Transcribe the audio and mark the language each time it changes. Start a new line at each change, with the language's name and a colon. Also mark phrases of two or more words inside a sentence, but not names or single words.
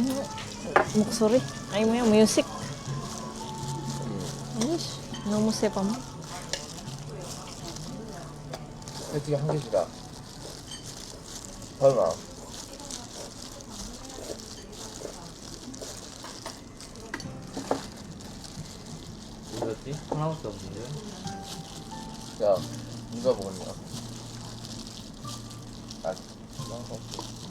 Filipino: Sorry. Ay mo yung music. Ayos. Namusay pa mo.
Korean: 새우튀김 한 개 주라. 설마. 뭐였지? 하나밖에 없는데? 야, 누가 먹었냐? 아, 하나가 없어.